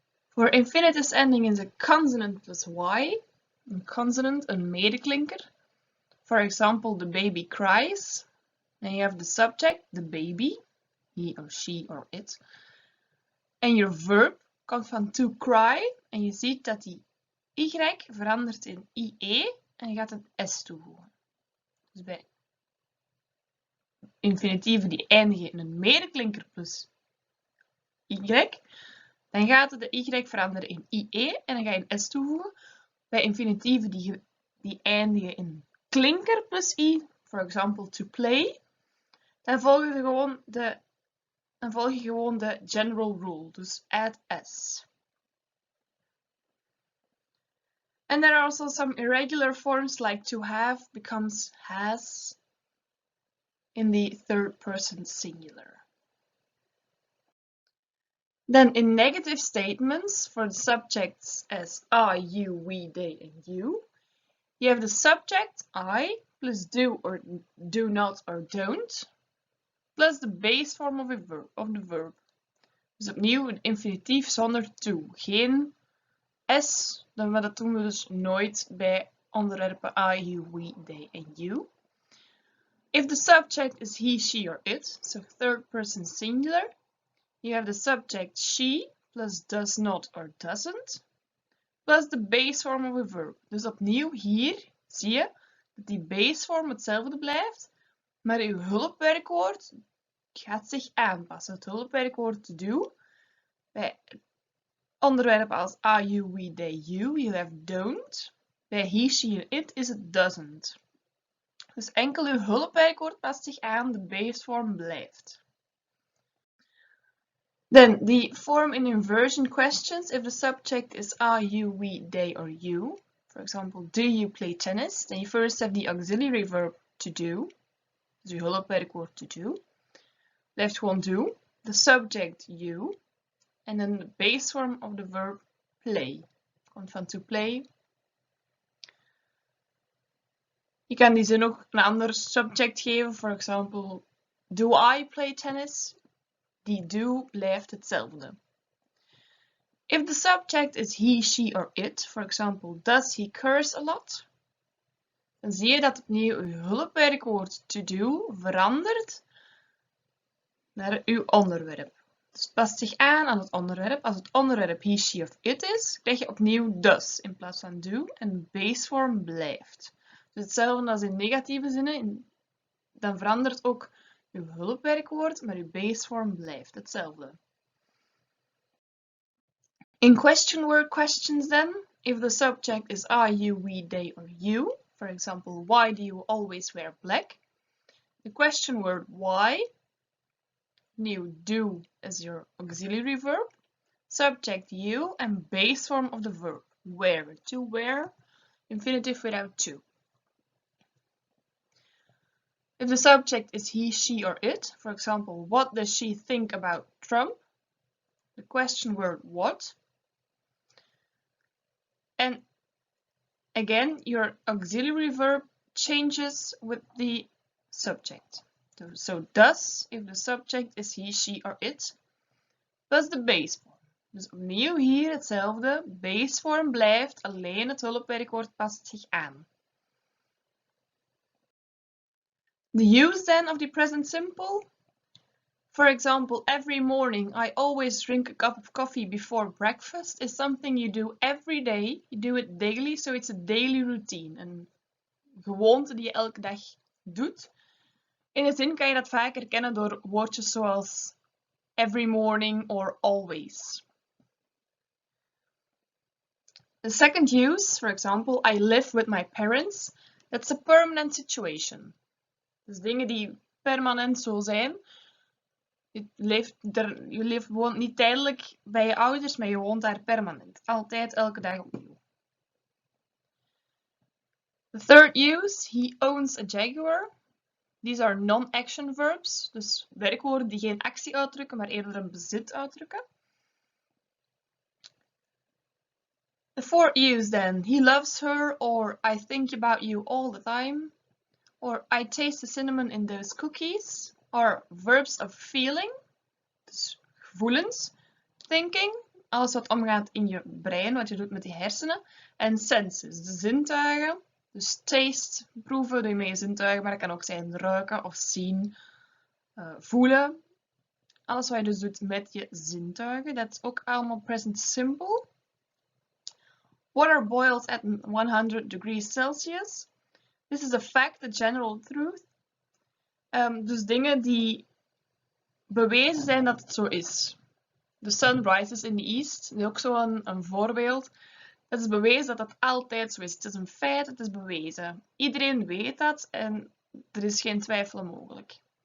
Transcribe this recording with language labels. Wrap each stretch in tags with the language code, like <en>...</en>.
<en>For infinitives ending in a consonant plus y,</en> <nl>een consonant, een medeklinker.</nl> <en>For example, the baby cries. And you have the subject, the baby, he or she or it.</en> <nl>En je verb komt van to cry. En je ziet dat die y verandert in ie. En je gaat een s toevoegen. Dus bij infinitieven die eindigen in een medeklinker plus y, dan gaat de y veranderen in ie en dan ga je een s toevoegen. Bij infinitieven die eindigen in klinker plus i,</nl> <en>for example</en> <nl>to play, dan volg je gewoon de</nl> <en>general rule,</en> <nl>dus</nl> <en>add s. And there are also some irregular forms like to have becomes has in the third person singular. Then in negative statements for the subjects as I, you, we, they, and you have the subject I plus do or do not or don't plus the base form of the verb.</en> <nl>Dus opnieuw een infinitief zonder to. Geen s, maar dat doen we dus nooit bij onderwerpen I, you, we, they, and you.</nl> <en>If the subject is he, she, or it, so third person singular, you have the subject she plus does not or doesn't, plus the base form of a verb.</en> <nl>Dus opnieuw hier zie je dat die basevorm hetzelfde blijft, maar uw hulpwerkwoord gaat zich aanpassen. Het hulpwerkwoord to do, bij onderwerpen als I, you, we, they,</nl> <en>you have don't.</en> <nl>Bij he, she en it is het doesn't. Dus enkel uw hulpwerkwoord past zich aan, de basevorm blijft.</nl> <en>Then the form in inversion questions, if the subject is I, you, we, they, or you, for example, do you play tennis? Then you first have the auxiliary verb to do,</en> <nl>dus uw hulpwerkwoord to do. Blijft gewoon do,</nl> <en>the subject you, and then the base form of the verb play.</en> <nl>Komt van to play. Je kan die zin ook een ander subject geven,</nl> <en>for example, do I play tennis?</en> <nl>Die do blijft hetzelfde.</nl> <en>If the subject is he, she or it, for example, does he curse a lot?</en> <nl>Dan zie je dat opnieuw uw hulpwerkwoord to do verandert naar uw onderwerp. Dus het past zich aan het onderwerp. Als het onderwerp he, she of it is, krijg je opnieuw does in plaats van do en basevorm blijft. Dus hetzelfde als in negatieve zinnen, dan verandert ook je hulpwerkwoord, maar je basevorm blijft hetzelfde.</nl> <en>In question word questions then, if the subject is I, you, we, they, or you, for example, why do you always wear black? The question word why, new do is your auxiliary verb, subject you, and base form of the verb, wear, to wear, infinitive without to. If the subject is he, she, or it, for example, what does she think about Trump? The question word what. And again, your auxiliary verb changes with the subject. So does, if the subject is he, she, or it,</en> <nl>plus de basevorm. Dus opnieuw hier hetzelfde. Basevorm blijft, alleen het hulpwerkwoord past zich aan.</nl> <en>The use then of the present simple. For example, every morning I always drink a cup of coffee before breakfast is something you do every day. You do it daily, so it's a daily routine.</en> <nl>Een gewoonte die je elke dag doet. In de zin kan je dat vaak herkennen door woordjes zoals every morning or always.</nl> <en>The second use, for example, I live with my parents. That's a permanent situation.</en> <nl>Dus dingen die permanent zo zijn. Je woont niet tijdelijk bij je ouders, maar je woont daar permanent. Altijd, elke dag opnieuw.</nl> <en>The third use, he owns a Jaguar. These are non-action verbs,</en> <nl>dus werkwoorden die geen actie uitdrukken, maar eerder een bezit uitdrukken.</nl> <en>The fourth use then, he loves her, or I think about you all the time, or I taste the cinnamon in those cookies, are verbs of feeling,</en> <nl>dus gevoelens,</nl> <en>thinking,</en> <nl>alles wat omgaat in je brein, wat je doet met die hersenen, en</nl> <en>senses,</en> <nl>de zintuigen, dus taste, proeven, doe je met je zintuigen, maar dat kan ook zijn ruiken of zien, voelen. Alles wat je dus doet met je zintuigen, dat is ook allemaal present simple.</nl> <en>Water boils at 100 degrees Celsius. This is a fact, a general truth.</en> <nl>Dus dingen die bewezen zijn dat het zo is.</nl> <en>The sun rises in the east,</en> <nl>dat is ook zo een voorbeeld. Het is bewezen dat dat altijd zo is. Het is een feit, het is bewezen. Iedereen weet dat en er is geen twijfel mogelijk.</nl>